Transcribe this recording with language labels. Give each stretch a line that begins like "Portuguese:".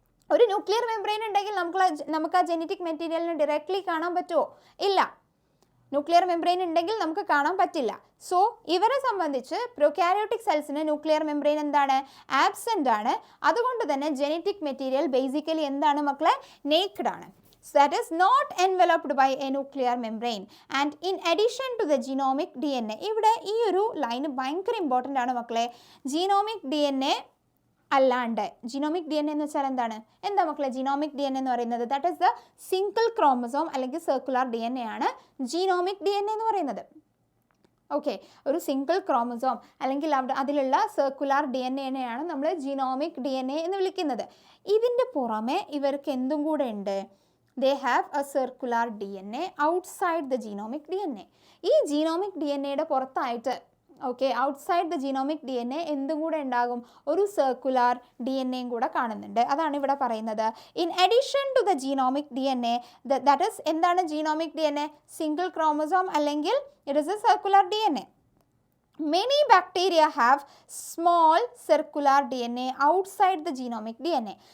Malayalam: ഒരു nuclear membrane ഉണ്ടെങ്കിൽ നമുക്ക് ആ ജനറ്റിക് മെറ്റീരിയലിനെ ഡയറക്റ്റ്ലി കാണാൻ പറ്റുമോ? ഇല്ല. ന്യൂക്ലിയർ മെംബ്രെയിൻ ഉണ്ടെങ്കിൽ നമുക്ക് കാണാൻ പറ്റില്ല. സോ ഇവരെ സംബന്ധിച്ച് പ്രൊകാരിയോട്ടിക് സെൽസിന് ന്യൂക്ലിയർ മെംബ്രെയിൻ എന്താണ്? ആബ്സെൻ്റ് ആണ്. അതുകൊണ്ട് തന്നെ ജനറ്റിക് മെറ്റീരിയൽ ബേസിക്കലി എന്താണ് മക്കളെ? നേക്കഡ് ആണ്.
English: So that is not enveloped by a nuclear membrane. And in addition to the genomic DNA,
Malayalam: ഇവിടെ ഈ ഒരു ലൈൻ ഭയങ്കര ഇമ്പോർട്ടൻ്റ് ആണ് മക്കളെ. ജീനോമിക് DNA അല്ലാണ്ട്, ജീനോമിക് DNA എന്ന് വെച്ചാൽ എന്താ മക്കളെ ജീനോമിക് DNA എന്ന് പറയുന്നത്? That is the single chromosome അല്ലെങ്കിൽ സർക്കുലർ DNA ആണ് ജീനോമിക് DNA എന്ന് പറയുന്നത്. ഓക്കെ, ഒരു സിംഗിൾ ക്രോമസോം അല്ലെങ്കിൽ അതിലുള്ള സർക്കുലർ DNA ആണ് നമ്മൾ ജീനോമിക് DNA എന്ന് വിളിക്കുന്നത്. ഇതിൻ്റെ പുറമെ ഇവർക്ക് എന്തും കൂടെ ഉണ്ട്?
English: They have a circular DNA outside the genomic DNA.
Malayalam: ഈ genomic DNAയുടെ പുറത്തായിട്ട്, okay,
English: outside the genomic DNA
Malayalam: എന്തും കൂടെ ഉണ്ടാകും? ഒരു സർക്കുലർ DNAയും കൂടെ കാണുന്നുണ്ട്. അതാണ് ഇവിടെ പറയുന്നത്.
English: in addition to the genomic DNA, that is
Malayalam: എന്താണ് ജീനോമിക് DNA?
English: single chromosome
Malayalam: അല്ലെങ്കിൽ
English: It is a circular DNA. Many bacteria have small circular DNA outside the genomic DNA.